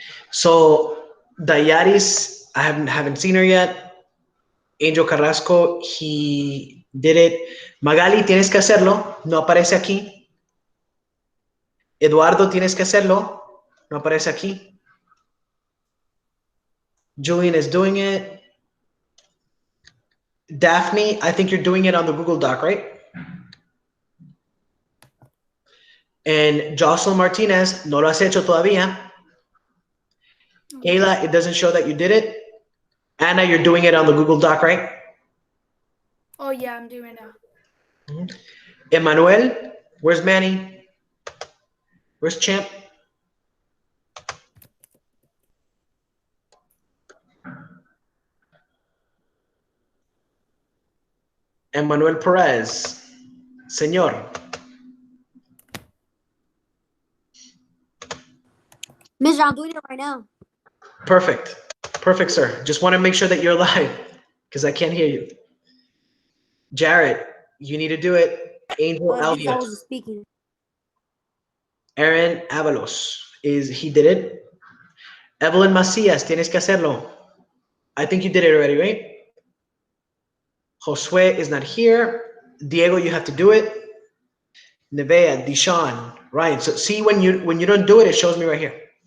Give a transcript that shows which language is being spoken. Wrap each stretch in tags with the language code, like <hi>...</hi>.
<en>So Dayaris, I haven't seen her yet. Angel Carrasco, he did it.</en> <es>Magali, tienes que hacerlo. No aparece aquí. Eduardo, tienes que hacerlo. No aparece aquí.</es> <en>Julian is doing it. Daphne, I think you're doing it on the Google Doc, right?</en> <es>And Jocelyn Martinez, no lo has hecho todavía.</es> <en>Kayla, it doesn't show that you did it. Anna, you're doing it on the Google Doc, right? oh yeah, I'm doing it. Emmanuel, where's Manny? Where's Champ? Emmanuel Perez, Señor. Mister, I'm doing it right now. Perfect. Perfect, sir. Just want to make sure that you're live because I can't hear you. Jared, you need to do it. Angel Yes, I Albion. was speaking. Aaron Avalos, he did it.</en> <es>Evelyn Macías, tienes que hacerlo.</es> <en>I think you did it already, right? Josue is not here. Diego, you have to do it. Nevea, Deshaun, Ryan. So see when you don't do it, it shows me right here.</en>